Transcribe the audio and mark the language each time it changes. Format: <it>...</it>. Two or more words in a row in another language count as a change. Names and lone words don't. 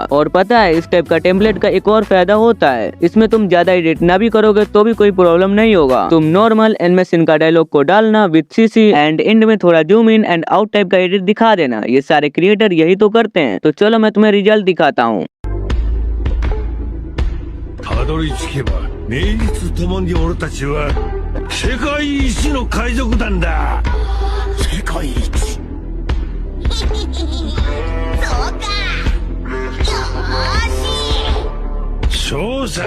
<hi>और पता है इस टाइप का टेम्पलेट का एक और फायदा होता है, इसमें तुम ज्यादा एडिट ना भी करोगे तो भी कोई प्रॉब्लम नहीं होगा। तुम</hi> <en>normal animation</en> <hi>का डायलॉग को डालना</hi> <en>with CC and end</en> <hi>में थोड़ा</hi> <en>zoom in and out type</en> <hi>का एडिट दिखा देना। ये सारे क्रिएटर यही तो करते हैं। तो चलो मैं तुम्हें रिजल्ट दिखाता हूँ।</hi> <ja>たどり着けば名実ともに俺たちは世界一の海賊団だ。世界一。そうか。よーし。そうさ。</ja>